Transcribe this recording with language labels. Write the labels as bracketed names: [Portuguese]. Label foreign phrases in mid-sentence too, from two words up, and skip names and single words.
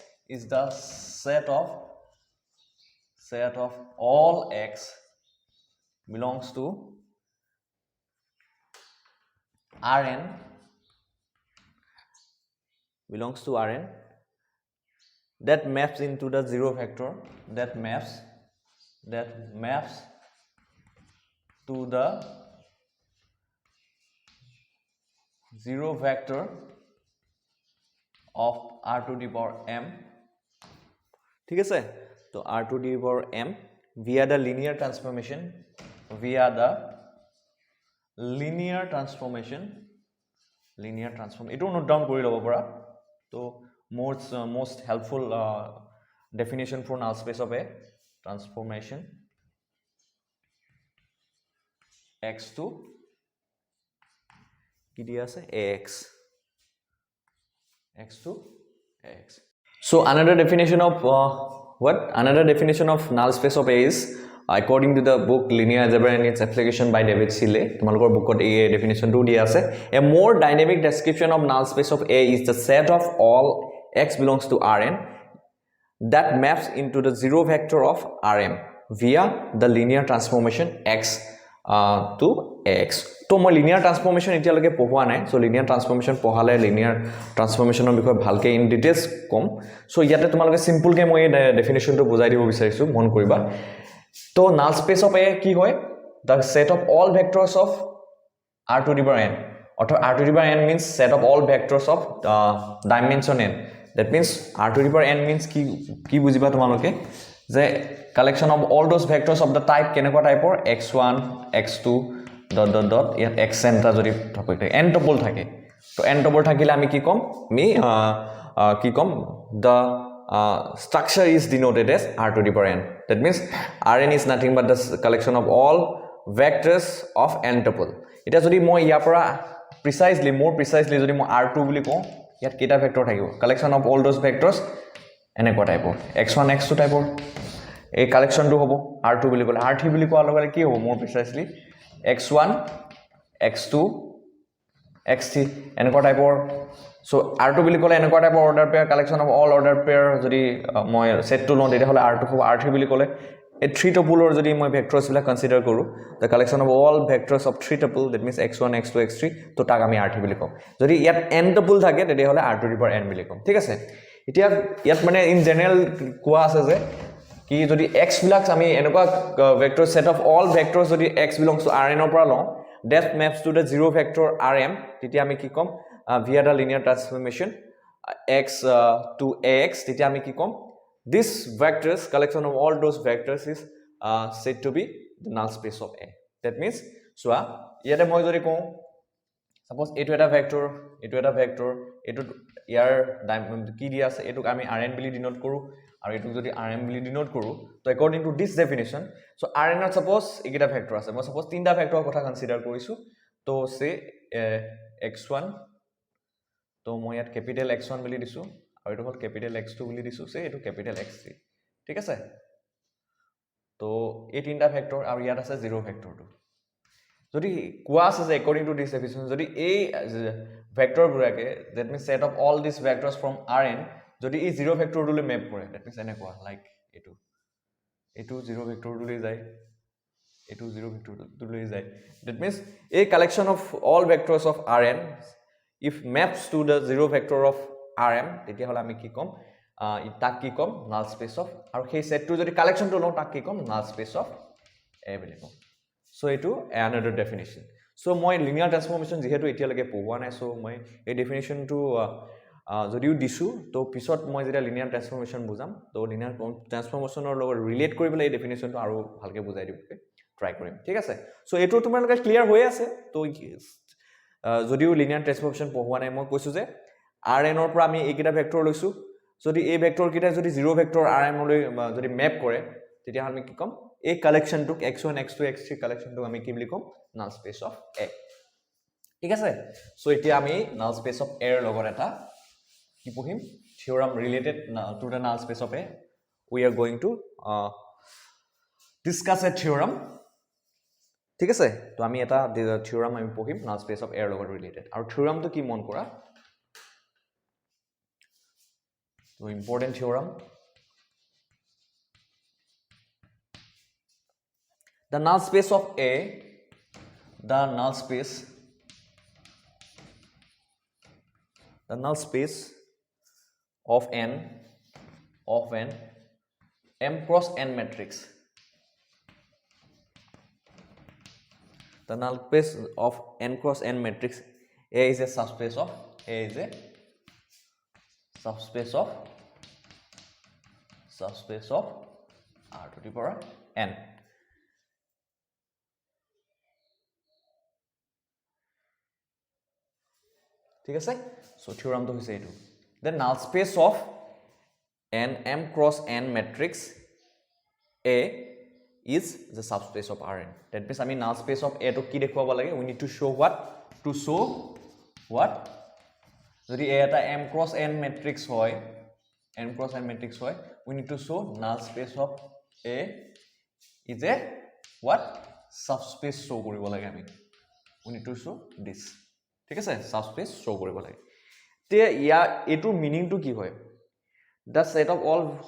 [English] all x belongs to Rn that maps into the zero factor that maps to the zero vector of r to the power m [Assamese] ঠিক আছে তো [English] r to the power m via the linear transformation [Assamese] এটো নোট ডাউন কৰি লব পৰা তো [English] most helpful definition for null space of A transformation x to [Assamese] কি দিয়া আছে [English] ax so another definition of null space of A is according to the book Linear Algebra and its Application by David Chile [Assamese] তোমালোকৰ বুকত এই ডেফিনিশনটো দিয়া আছে [English] a more dynamic description of null space of A is the set of all x belongs to Rn that maps into the zero vector of Rm via the linear transformation x to x [Assamese] তো মই [English] linear transformation [Assamese] এতিয়ালৈকে পঢ়োৱা নাই [English] so linear transformation পঢ়ালে linear transformationৰ [Assamese] বিষয়ে ভালকে ইন ডিটেইলস কম [English] so [Assamese] ইয়াতে তোমালোকে সিম্পল কে মই ডেফিনিশনটো বুজাই দিব বিচাৰিছো মন কৰিবা তো [English] null space of A [Assamese] কি হয় [English] the set of all vectors of r to the power n অর্থাৎ r to the power n means set of all vectors of dimension n that means r to the power n means [Assamese] কি বুজিবা তোমালোকে যে [English] collection of all those vectors of the type [Assamese] কেনেকুৱা টাইপৰ [English] x1 x2 ... [Assamese] ইয়াত xn টা যদি টপিক থাকে n টপল থাকে তো n টপল থাকিলে আমি কি কম [English] the structure is denoted as r to the power n that means Rn is nothing but the collection of all vectors of n tuple [Assamese] এটা যদি মই ইয়াৰ পৰা [English] more precisely [Assamese] যদি মই r2 বুলি কওঁ ইয়াত কেটা ভেক্টৰ থাকিব collection [English] of all those vectors [Assamese] এনেকুৱা টাইপৰ x1 x2 টাইপৰ এই কালেকশনটো হ'ব r2 বুলি ক'লে r3 বুলি কোৱাৰ লগে লগে কি হ'ব [English] more precisely [Assamese] x1 x2 xt এনেকুৱা টাইপৰ সো r2 বুলি ক'লে এনেকুৱা টাইপৰ [English] order pair collection of all order pair [Assamese] যদি মই সেটটো লওঁ তেতিয়া হলে r2 হ'ব r3 বুলি ক'লে এই 3 টুপুলৰ যদি মই ভেক্টৰছ বিলাক কনসিডাৰ কৰো [English] the collection of all vectors of 3 tuple that means x1 x2 x3 [Assamese] তো তাক আমি r3 বুলি কম যদি ইয়াত n টুপুল থাকে তেতিয়া হলে [English] r2 to the power n [Assamese] বুলি কম ঠিক আছে এতিয়া ইয়াত মানে [English] in general [Assamese] কোৱা আছে যে কি যদি x বিলাক আমি এনেকুৱা ভেক্টৰ [English] set of all vectors [Assamese] যদি [English] x belongs to rn [Assamese] ৰ পৰা লওঁ [English] that maps to the zero vector rm [Assamese] তেতিয়া আমি কি কম [English] via the linear transformation x to ax [Assamese] তেতিয়া আমি কি কম [English] this vectors collection of all those vectors is said to be the null space of A that means [Assamese] so ইয়াতে মই যদি কওঁ suppose এটো এটা ভেক্টৰ এটো ইয়াৰ কি দিয়া আছে এটোক আমি rn বুলি ডিনোট কৰো আৰু এটোক যদি rm বুলি ডিনোট কৰো তো [English] according to this definition [Assamese] so rn ত suppose একিটা ভেক্টৰ আছে মই suppose তিনটা ভেক্টৰৰ কথা কনসিডাৰ কৰিছো তো সে x1 তো মই ইয়াত ক্যাপিটেল x1 বুলি দিছো আৰু এটো হল ক্যাপিটেল x2 বুলি দিছো সে এটো ক্যাপিটেল x3 ঠিক আছে তো এই তিনটা ভেক্টৰ আৰু ইয়াত আছে জিৰো ভেক্টৰটো যদি কোৱা আছে যে [English] according to this definition [Assamese] যদি এই ভেক্টৰ বুৰাকে [English] that means set of all these vectors from rn [Assamese] যদি এই জিৰো ভেক্টৰটোলৈ ম্যাপ কৰে [English] that means [Assamese] এনেকুৱা লাইক এটো জিৰো ভেক্টৰটোলৈ যায় এটো জিৰো ভেক্টৰটোলৈ যায় [English] that means a collection of all vectors of rn if maps to the zero vector of rm [Assamese] তেতিয়া হলে আমি কি কম তাক কি কম [English] null space of [Assamese] আৰু সেই সেটটো যদি কালেকশন টো লওঁ তাক কি কম [English] null space of a [Assamese] বুলি কম so এটো [English] another definition [Assamese] so মই [English] linear transformation [Assamese] যেহেতু এতিয়ালৈকে পঢ়োৱা নাই so মই এই definition টো যদিও দিছো তো পিছত মই যেটা [English] linear transformation [Assamese] বুজাম তো [English] linear transformationৰ [Assamese] লগত ৰিলেট কৰিবলৈ এই definition টো আৰু ভালকে বুজাই দিবলৈ ট্রাই কৰিম ঠিক আছে so এটো তোমালোকে ক্লিয়াৰ হৈ আছে তো যদিও [English] linear transformation [Assamese] পঢ়োৱা নাই মই কৈছো যে rn ৰ পৰা আমি এইকেইটা ভেক্টৰ লৈছো যদি এই ভেক্টৰ কিটা যদি জিৰো ভেক্টৰ rm লৈ যদি ম্যাপ কৰে তেতিয়া আমি কি কম এই কালেকশনটোক x1 x2 x3 কালেকশনটোক আমি কি বুলি কম [English] null space of a [Assamese] ঠিক আছে সো এতিয়া আমি [English] null space of a [Assamese] ৰ লগত এটা কি পঢ়িম [English] theorem related to the null space of a we are going to discuss a theorem [Assamese] ঠিক আছে তো আমি এটা theorem আমি পঢ়িম [English] null space of a [Assamese] ৰ লগত related আৰু theorem তো কি মন কৰা [English] so important theorem the null space of a the null space of n m cross n matrix the null space of n cross n matrix a is a subspace of r to the power n [Assamese] ঠিক আছে সো থিওরাম তো হৈছে এটো [English] the null space of n m cross n matrix a is the subspace of rn that means আমি null space of a to [Assamese] কি দেখুৱাব লাগে [English] we need to show what [Assamese] যদি a এটা [English] m cross n matrix হয় we need to show null space of a is a what subspace show [Assamese] কৰিব লাগে আমি [English] we need to show this [Assamese] ঠিক আছে সাবস্পেস শো কৰিব লাগে তে ইয়া এটো মিনিং টু কি হয় [English] the set of all